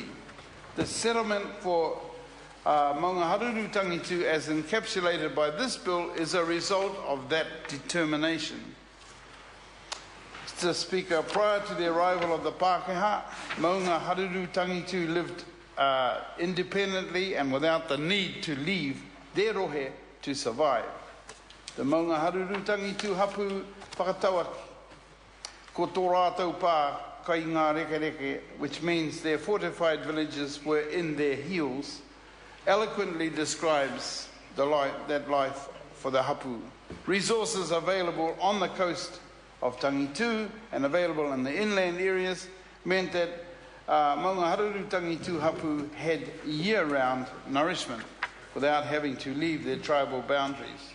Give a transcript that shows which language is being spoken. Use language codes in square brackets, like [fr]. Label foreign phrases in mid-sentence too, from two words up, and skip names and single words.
[en] The settlement for Maungaharuru Tangitu, as encapsulated by this bill, is a result of that determination. Mr. Speaker, prior to the arrival of the Pākehā, Maungaharuru Tangitu lived independently and without the need to leave their rohe to survive. [mi] The Maungaharuru Tangitu Hapu whakatauaki, ko tō rātou pā kai ngā reke reke, [en] which means their fortified villages were in their heels, eloquently describes that life for the Hapu. Resources available on the coast of Tangitu and available in the inland areas meant that Maungaharuru Tangitu Hapu had year-round nourishment without having to leave their tribal boundaries.